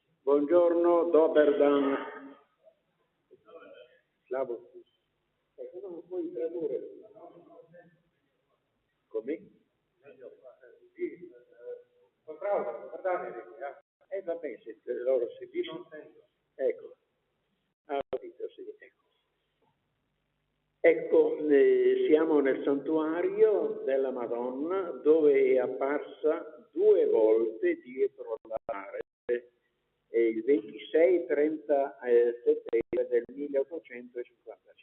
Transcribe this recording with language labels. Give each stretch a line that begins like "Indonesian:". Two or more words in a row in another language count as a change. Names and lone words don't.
Italian: Buongiorno,
Slovenian: dober dan. Slavo.
Italian: Non puoi tradurre. Come? Sì. Vabbè, se loro si dicono. Ecco. Ah, ho capito, sì. Ecco, siamo nel santuario della Madonna dove è apparsa 2 volte dietro l'altare il 26-30 settembre del 1855.